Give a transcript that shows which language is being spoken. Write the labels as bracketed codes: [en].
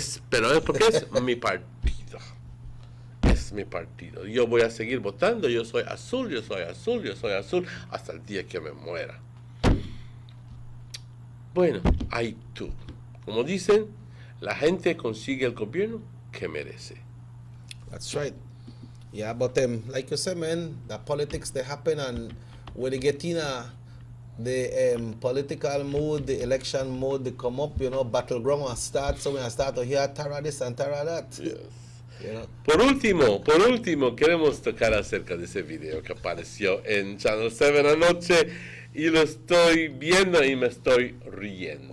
[es] Pero es porque es mi partido. Es mi partido. Yo voy a seguir votando, yo soy azul, yo soy azul, yo soy azul, hasta el día que me muera. Bueno, hay tú. Como dicen, la gente consigue el gobierno que merece. [en] That's right. Yeah, but like you said, man, the politics they happen, and when they get in the political mood, the election mode, they come up, you know, battleground will start. So when I start to hear Tara this and Tara that. Yes. You know? [es] Por último, queremos tocar acerca de ese video que apareció en Channel 7 anoche y lo estoy viendo y me estoy riendo.